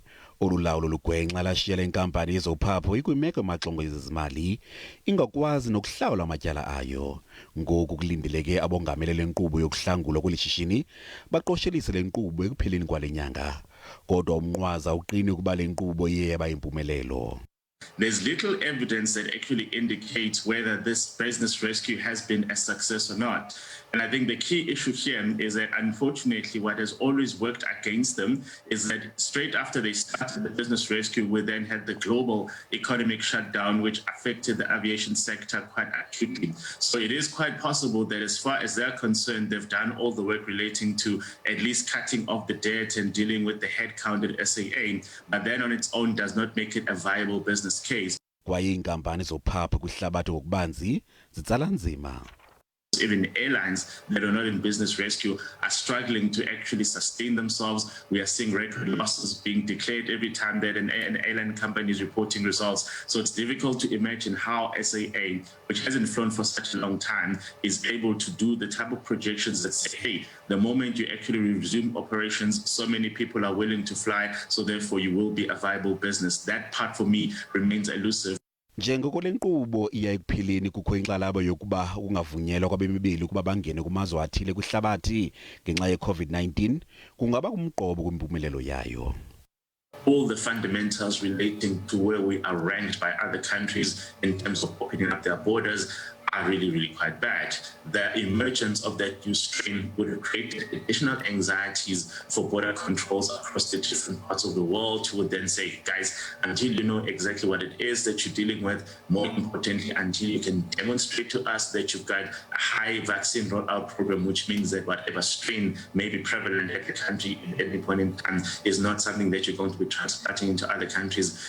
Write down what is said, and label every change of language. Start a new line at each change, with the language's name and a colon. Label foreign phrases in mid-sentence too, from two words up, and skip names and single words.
Xhosa: Olu lawulo olugwenxa lashiya le nkampani yezophapho ikwimeko emaxongo yezezimali ingakwazi nokuhlawula amatyala ayo. Ngoku Kulindeleke Abongamele lenkqubo yokuhlangulwa kweli shishini baqoshelise le nkqubo ekupheleni kwalenyanga. Kodwa umnqwaza uqine ukuba le nkqubo iye yaba yimpumelelo.
English: There's little evidence that actually indicates whether this business rescue has been a success or not. And I think the key issue here is that, unfortunately, what has always worked against them is that straight after they started the business rescue, we then had the global economic shutdown, which affected the aviation sector quite acutely. So it is quite possible that as far as they're concerned, they've done all the work relating to at least cutting off the debt and dealing with the headcount at SAA, but that on its own does not make it a viable business case.
Xhosa: Kwaye iinkampani zophapha kwihlabathi ngokubanzi zitsala nzima.
English: Even airlines that are not in business rescue are struggling to actually sustain themselves. We are seeing record losses being declared every time that an airline company is reporting results. So it's difficult to imagine how SAA, which hasn't flown for such a long time, is able to do the type of projections that say, hey, the moment you actually resume operations, so many people are willing to fly, so therefore you will be a viable business. That part for me remains elusive.
Xhosa: Njengoko lenkqubo iya ekupheleni kukho inkxalabo yokuba kungavunyelwa kwabemibili ukuba bangene kumazwe athile kwihlabathi ngenxa ye-COVID-19 kungaba kumqobo kwimpumelelo yayo.
English: All the fundamentals relating to where we are ranked by other countries in terms of opening up their borders are really quite bad. The emergence of that new strain would have created additional anxieties for border controls across the different parts of the world, who would then say, guys, until you know exactly what it is that you're dealing with, more importantly, until you can demonstrate to us that you've got a high vaccine rollout program, which means that whatever strain may be prevalent at the country at any point in time is not something that you're going to be transporting into other countries.